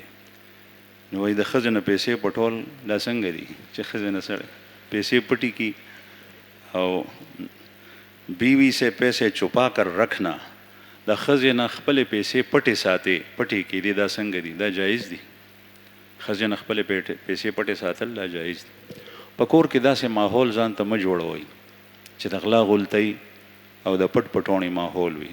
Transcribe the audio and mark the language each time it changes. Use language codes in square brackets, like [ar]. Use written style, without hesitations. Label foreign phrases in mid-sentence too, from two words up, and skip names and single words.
[ps] نو وایي د ښځې نه پیسې پټول دا څنګه دي چې ښځې نه سړی پیسې پټي کي، او [ur] بیوی سے پیسے چھپا کر رکھنا، [ps] د ښځې نه خپلې پیسې پټې ساتې پټې کېدي، دا څنګه دي؟ دا جایز دي. ښځې نه خپلې پیسې پټې ساتل دا جایز دي. په کور کې داسې ماحول ځان ته مه جوړوئ چې د غلا غلطۍ او د پټ پټوڼې ماحول وي.